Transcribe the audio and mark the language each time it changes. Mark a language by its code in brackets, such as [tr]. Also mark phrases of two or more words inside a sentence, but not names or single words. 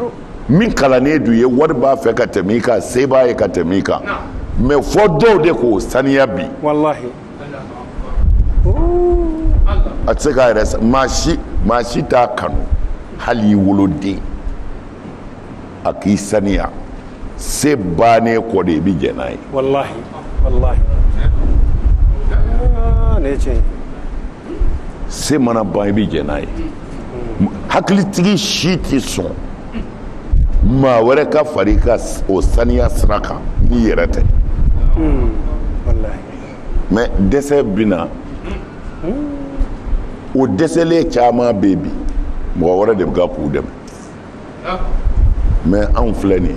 [bm] min kalannen du ye wari b'a fɛ ka tɛmɛ i kan se b'a ye ka tɛmɛ i kan mais fɔ dɔw de k'o saniya bi wallahi a tɛ se k'a yɛrɛ maa si t'a kanu hali i woloden a k'i saniya se bannen kɔ de i bɛ jɛn n'a ye wallahi wallahi ne ce se mana ban i bɛ jɛn n'a ye hakilitigi si tɛ sɔn maa wɛrɛ ka fari ka o saniya sira kan n'i yɛrɛ tɛ wallahi mais dɛsɛ bɛ na o dɛsɛlen caman bɛ bi mɔgɔ wɛrɛ de bɛ ka k'u dɛmɛ mais anw filɛ nin ye